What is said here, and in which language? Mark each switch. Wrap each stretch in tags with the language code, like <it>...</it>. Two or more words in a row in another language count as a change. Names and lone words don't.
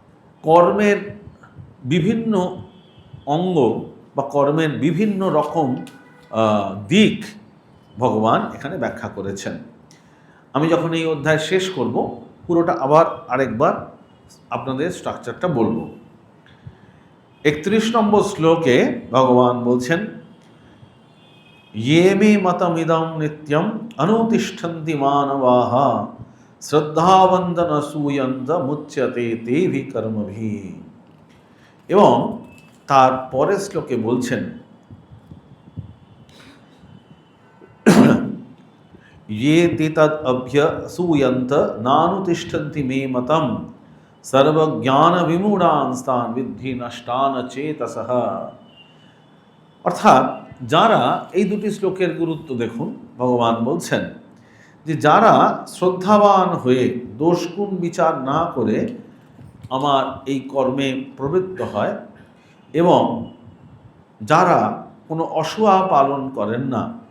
<bn>কর্মের বিভিন্ন অঙ্গ বা কর্মের বিভিন্ন রকম দিক ভগবান এখানে ব্যাখ্যা করেছেন। আমি যখন এই অধ্যায় শেষ করব, পুরোটা আবার আরেকবার আপনাদের স্ট্রাকচারটা বলবো। 31 নম্বর শ্লোকে ভগবান বলছেন,</bn> <sa>ये मे मतमिदं नित्यं अनुतिष्ठन्ति मानवाः শ্রদ্ধাবন্দন सूयन्त मुच्यते तेभि कर्मभिः।</sa> <bn>এবং তার পরের শ্লোকে বলছেন,</bn> <sa>ये ते तद् अभ्यसूयन्त नानुतिष्ठन्ति मे मतम् सर्वज्ञान विमूढांस्तान् विद्धि नष्टान चेतसः।</sa> <bn>অর্থাৎ যারা, এই দুটি শ্লোকের গুরুত্ব দেখুন, ভগবান বলছেন যে যারা শ্রদ্ধাবান হয়ে দোষগুণ বিচার না করে আমার এই কর্মে প্রবৃত্ত হয় এবং যারা কোনো অসূয়া পালন করেন না,</bn>